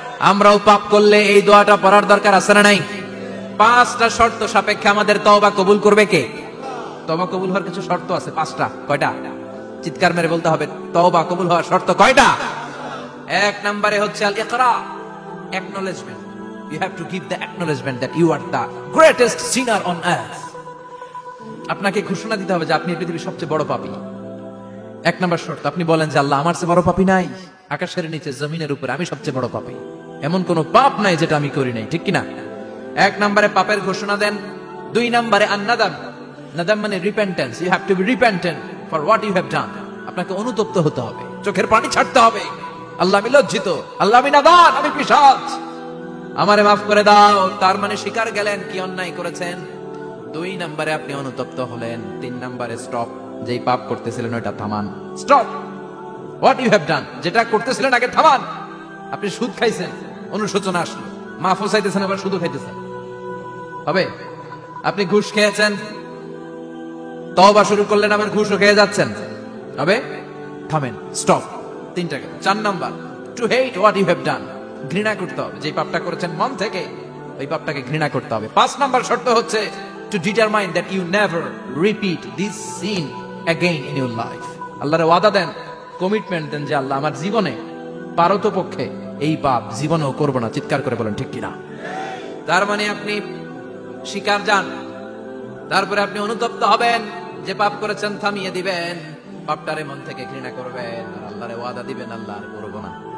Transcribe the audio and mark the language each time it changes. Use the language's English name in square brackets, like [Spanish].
[Bangla] আমরাও পাপ করলে এই দোয়াটা পড়ার দরকার আছে না নাই? 5টা শর্ত সাপেক্ষে আমাদের তওবা কবুল করবে কে? তওবা কবুল হওয়ার কিছু শর্ত আছে, 5টা। কয়টা? চিৎকার মেরে বলতে হবে, তওবা কবুল হওয়ার শর্ত কয়টা? 1 নম্বরে হচ্ছে আল ইকরা, acknowledgement. [English] You have to give the acknowledgement that you are the greatest sinner on earth. [Bangla] আপনাকে ঘোষণা দিতে হবে যে আপনি এই পৃথিবীর সবচেয়ে বড় পাপী। 1 নম্বর শর্ত, আপনি বলেন যে আল্লাহ, আমার চেয়ে বড় পাপী নাই, আকাশের নিচে জমিনের উপরে আমি সবচেয়ে বড় পাপী, এমন কোন পাপ নাই যেটা আমি করি নাই, ঠিক কিনা? 1 নম্বরে পাপের ঘোষণা দেন। 2 নম্বরে আন-নাদাম, নাদাম মানে repentance. [English] You have to be repentant for what you have done. [Bangla] আপনাকে অনুতপ্ত হতে হবে, চোখের পানি ছাড়তে হবে। আল্লাহ, আমি লজ্জিত, আল্লাহ আমি নাদান, আমি পিশাচ, আমারে মাফ করে দাও। তার মানে স্বীকার গেলেন কি অন্যায় করেছেন। 2 নম্বরে আপনি অনুতপ্ত হলেন। 3 নম্বরে স্টপ, যেই পাপ করতেছিলেন ওটা থামান। [English] stop what you have done, [Bangla] যেটা করতেছিলেন আগে থামান। আপনি সুদ খাইছেন, অনুশোচনা আসলো, মাফও চাইতেছেন, আবার সুদও খাইতেছেন, হবে? আপনি ঘুষ খেয়েছেন, তওবা শুরু করলেন, আবার ঘুষও খেয়ে যাচ্ছেন, হবে? থামেন, স্টপ। 3টা গেল। 4 number, [English] to hate what you have done, [Bangla] ঘৃণা করতে হবে, যে পাপটা করেছেন মন থেকে ওই পাপটাকে ঘৃণা করতে হবে। 5 নাম্বার শর্ত হচ্ছে [English] to determine that you never repeat this sin again in your life. [Bangla] আল্লাহর ওয়াদা দেন, কমিটমেন্ট দেন যে আল্লাহ, আমার জীবনে পারতপক্ষে এই পাপ জীবনেও করব না। চিৎকার করে বলেন, ঠিক কিনা? তার মানে আপনি স্বীকার যান, তারপরে আপনি অনুতপ্ত হবেন, যে পাপ করেছেন থামিয়ে দিবেন, পাপটারে মন থেকে ঘৃণা করবেন, আর আল্লাহর ওয়াদা দিবেন, আল্লাহ আর করব না।